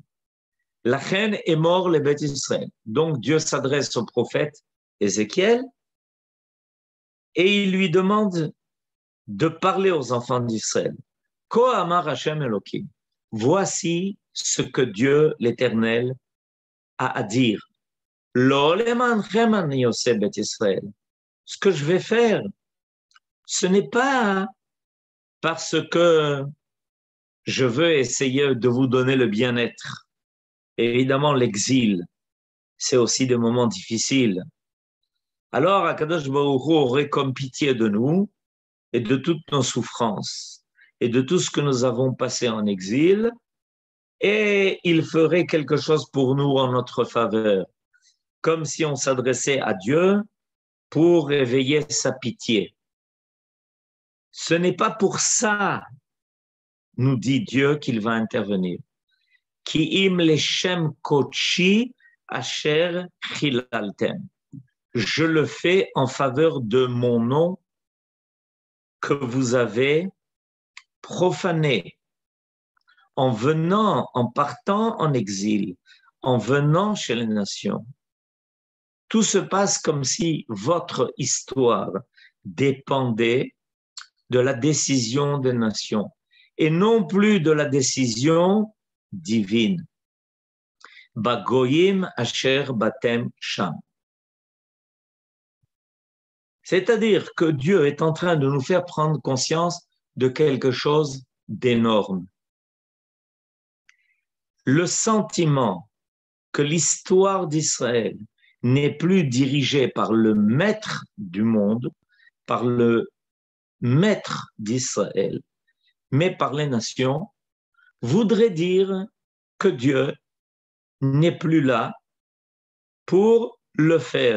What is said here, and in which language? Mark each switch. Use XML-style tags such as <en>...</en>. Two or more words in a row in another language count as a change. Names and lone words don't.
<fr>La reine est mort les bêtes Israël. Donc Dieu s'adresse au prophète Ézéchiel et il lui demande de parler aux enfants d'Israël.</fr> <he>כה אמר השם אלוקים.</he> <fr>Voici ce que Dieu l'Éternel a à dire.</fr> <he>לא למענכם אני עושה בית ישראל.</he> <fr>Ce que je vais faire, ce n'est pas parce que je veux essayer de vous donner le bien-être. Évidemment, l'exil, c'est aussi des moments difficiles. Alors,</fr> <he>הקדוש ברוך הוא</he> <fr>aurait comme pitié de nous et de toutes nos souffrances et de tout ce que nous avons passé en exil, et il ferait quelque chose pour nous en notre faveur, comme si on s'adressait à Dieu pour éveiller sa pitié. Ce n'est pas pour ça, nous dit Dieu, qu'il va intervenir.</fr> <he>כי אם לשם קדשי אשר חללתם.</he> <fr>je le fais en faveur de mon nom que vous avez profané en venant, en partant en exil, en venant chez les nations. Tout se passe comme si votre histoire dépendait de la décision des nations et non plus de la décision divine.</fr> <he>בגוים אשר באתם שם.</he> <fr>C'est-à-dire que Dieu est en train de nous faire prendre conscience de quelque chose d'énorme. Le sentiment que l'histoire d'Israël n'est plus dirigée par le maître du monde, par le maître d'Israël, mais par les nations, voudrait dire que Dieu n'est plus là pour le faire.</fr>